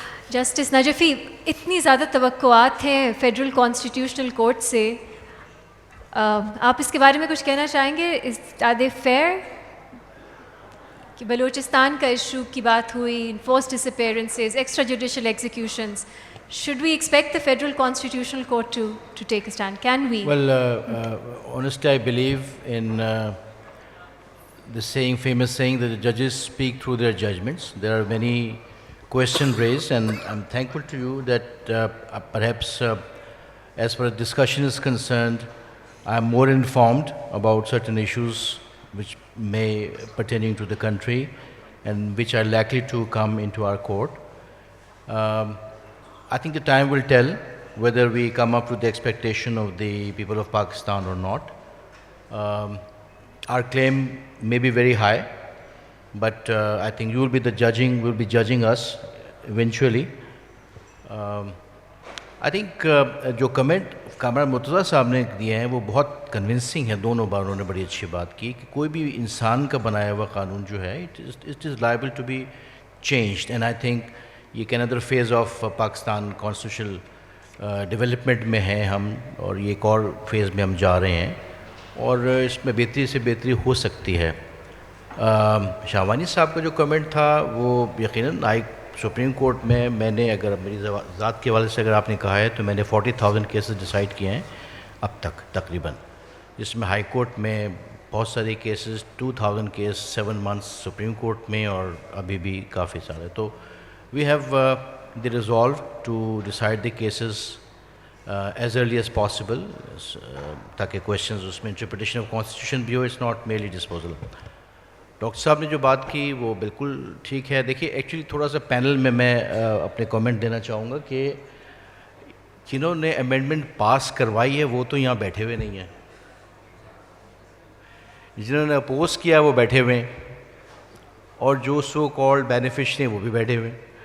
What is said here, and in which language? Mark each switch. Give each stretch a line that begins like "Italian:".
Urdu: Justice Najafi, اتنی زیادہ توقعات ہیں فیڈرل کانسٹیٹیوشنل کورٹ سے, آپ اس کے بارے میں کچھ کہنا چاہیں گے؟
English: Are they fair?
Urdu: کہ بلوچستان کا ایشو کی بات ہوئی, enforced dish appearances, extra judicial ایگزیکیوشنز,
English: should we expect the Federal Constitutional Court to take a stand? Can we? Well, honestly, I believe in the famous saying that the judges speak through their judgments. There are many questions raised, and I'm thankful to you that perhaps as far as discussion is concerned, I'm more informed about certain issues which may pertaining to the country and which are likely to come into our court. I think the time will tell whether we come up with the expectation of the people of Pakistan or not. Our claim may be very high, but I think you will be judging us eventually. I think
Urdu: جو comment Kamran Murtaza صاحب نے دیے ہیں وہ بہت convincing ہے. دونوں بار انہوں نے بڑی اچھی بات کی کہ کوئی بھی انسان کا بنایا ہوا قانون جو ہے
English: it is liable to be changed, and I think
Urdu: یہ ایک
English: another phase of
Urdu: Pakistan
English: constitutional development
Urdu: میں ہیں ہم, اور یہ ایک اور فیز میں ہم جا رہے ہیں, اور اس میں بہتری سے بہتری ہو سکتی ہے. شاہوانی صاحب کا جو کمنٹ تھا وہ یقیناً سپریم کورٹ میں نے, اگر میری ذات کے حوالے سے اگر آپ نے کہا ہے تو میں نے 40,000 کیسز ڈیسائیڈ کیے ہیں اب تک تقریباً, جس میں ہائی کورٹ میں بہت سارے cases 2,000 case 7 months supreme court میں, اور ابھی بھی کافی سارے.
English: تو we have the resolve to decide the cases as early as possible,
Urdu: تاکہ
English: questions اس میں interpretation of constitution بھی ہو, it's not merely disposal.
Urdu: Doctor صاحب نے جو بات کی وہ بالکل ٹھیک ہے. دیکھیے ایکچولی تھوڑا سا پینل میں اپنے کامنٹ دینا چاہوں گا کہ جنہوں نے امینڈمنٹ پاس کروائی ہے وہ تو یہاں بیٹھے ہوئے نہیں ہیں, جنہوں نے اپوز کیا وہ بیٹھے ہوئے ہیں, اور جو سو کالڈ بینیفیشری ہیں وہ بھی بیٹھے ہوئے ہیں.